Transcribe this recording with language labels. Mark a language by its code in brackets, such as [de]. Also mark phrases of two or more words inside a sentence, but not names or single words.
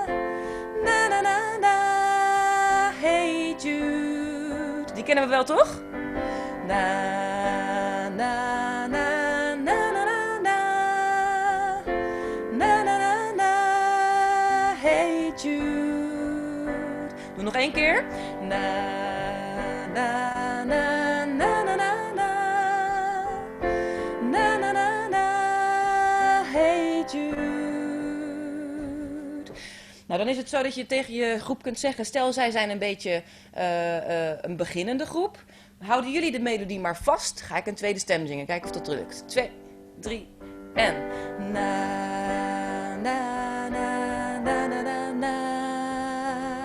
[nl] Na, na, na, na. Hey Jude. Die kennen we wel, toch? Na, na, na, na, na, na, na. Na, na, na, na. [en] Hey Jude. [nl] Doe nog 1 keer. Na, na, na, na, na, na. Na, na, na, na, hey Jude. Nou, dan is het zo dat je tegen je groep kunt zeggen, stel zij zijn een beetje een beginnende groep. Houden jullie de melodie maar vast, ga ik een tweede stem zingen, kijken of dat lukt. 2, 3 en... Na, na, na, na, na, na, na.